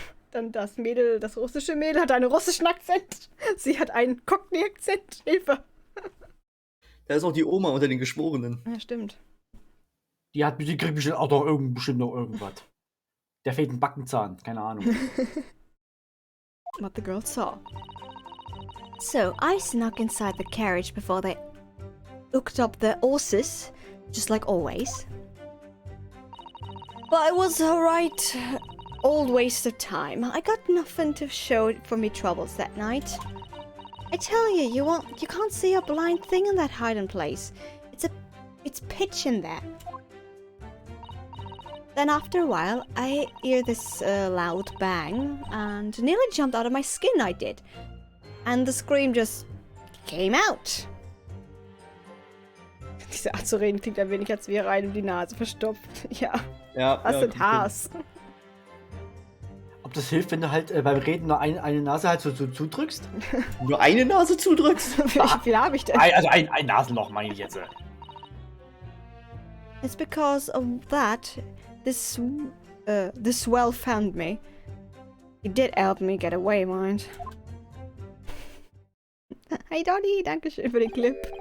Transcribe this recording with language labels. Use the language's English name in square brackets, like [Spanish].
[German] Dann das Mädel, das russische Mädel hat einen russischen Akzent. Sie hat einen Cockney-Akzent. Hilfe. Da ist auch die Oma unter den Geschworenen. Ja, stimmt. Die kriegt bestimmt auch bestimmt noch irgendwas. Der fehlt ein Backenzahn, keine Ahnung. [English] What the girl saw. So, I snuck inside the carriage before they hooked up their horses, just like always. But it was a right old waste of time. I got nothing to show for me troubles that night. I tell you, you can't see a blind thing in that hiding place. It's pitch in there. Then after a while, I hear this loud bang, and nearly jumped out of my skin, I did. And the scream just came out. [German] Diese Art zu reden klingt ein wenig, als wäre einem die Nase verstopft. Ja. Was ja, sind Haars? Ob das hilft, wenn du halt beim Reden nur eine Nase halt so zudrückst? Nur eine Nase zudrückst? Wie viel habe ich denn? Also ein Nasenloch meine ich jetzt. [English] It's because of that this swell found me. He did help me get away, mind. [German] Hey Donny, danke schön für den Clip.